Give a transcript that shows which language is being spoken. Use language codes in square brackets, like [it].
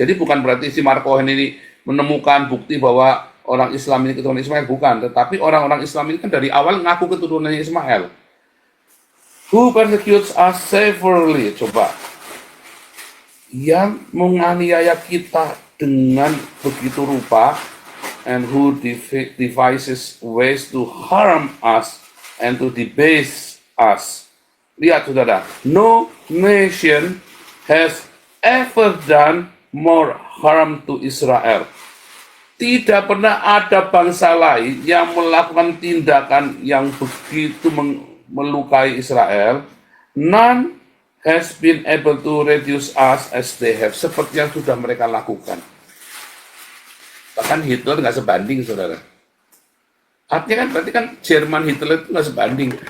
[id] Jadi bukan berarti si Mark Cohen ini menemukan bukti bahwa orang Islam ini keturunan Ismail, bukan, tetapi orang-orang Islam ini kan dari awal ngaku keturunannya Ismail. [en] Who persecutes us severely? [id] Coba. Yang menganiaya kita dengan begitu rupa, [en] and who devises ways to harm us and to debase us. [id] Lihat, saudara. [en] No nation has ever done more harm to Israel. [id] Tidak pernah ada bangsa lain yang melakukan tindakan yang begitu melukai Israel. [en] None has been able to reduce us as they have, [id] seperti yang sudah mereka lakukan. Bahkan Hitler nggak sebanding, saudara. Artinya kan berarti kan Jerman Hitler itu nggak sebanding.